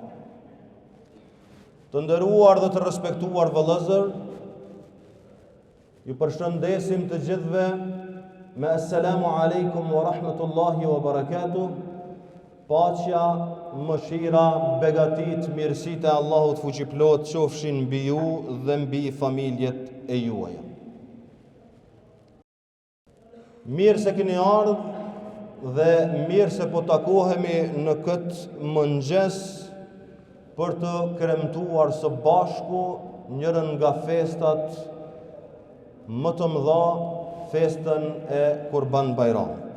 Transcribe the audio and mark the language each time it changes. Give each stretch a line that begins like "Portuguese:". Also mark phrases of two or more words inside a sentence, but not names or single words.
Albanian: Të nderuar dhe të respektuar vëllezër, ju përshëndesim të gjithëve me
Arabic: السلام عليكم ورحمة الله وبركاته.
Albanian: Paqja, mëshira, begatit, mirësitë e Allahut fuqiplot qofshin mbi ju dhe mbi familjet e juaja. Mirë se keni ardhur dhe mirë se po takohemi në këtë mëngjes për të kremtuar së bashku njërën nga festat më të mëdha, festën e Kurban Bayramit.